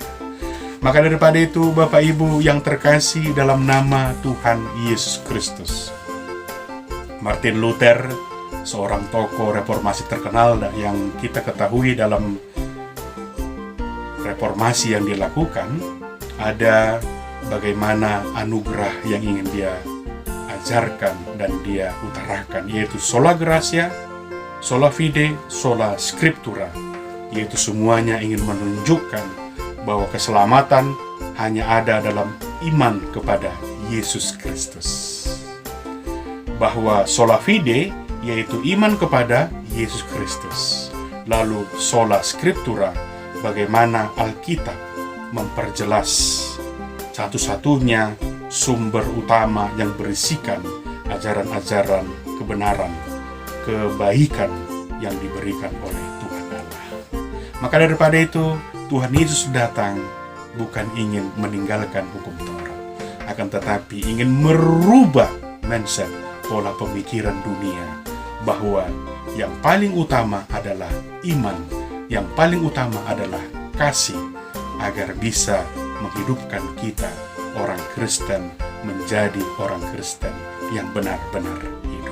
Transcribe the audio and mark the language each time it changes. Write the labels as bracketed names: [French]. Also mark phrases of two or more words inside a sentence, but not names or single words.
[Indonesian] Maka daripada itu, Bapak Ibu yang terkasih dalam nama Tuhan Yesus Kristus, Martin Luther, seorang tokoh reformasi terkenal yang kita ketahui dalam reformasi yang dilakukan, ada bagaimana anugerah yang ingin dia ajarkan dan dia utarakan, yaitu [Latin] sola gratia, sola fide, sola scriptura, [Indonesian] yaitu semuanya ingin menunjukkan bahwa keselamatan hanya ada dalam iman kepada Yesus Kristus. Bahwa [Latin] sola fide [Indonesian] yaitu iman kepada Yesus Kristus. [Latin] Lalu sola scriptura, [Indonesian] bagaimana Alkitab memperjelas satu-satunya sumber utama yang berisikan ajaran-ajaran kebenaran, kebaikan yang diberikan oleh Tuhan Allah. Maka daripada itu, Tuhan Yesus datang bukan ingin meninggalkan hukum Taurat, akan tetapi ingin merubah mindset, pola pemikiran dunia, bahwa yang paling utama adalah iman, yang paling utama adalah kasih, agar bisa menghidupkan kita, orang Kristen, menjadi orang Kristen yang benar-benar hidup.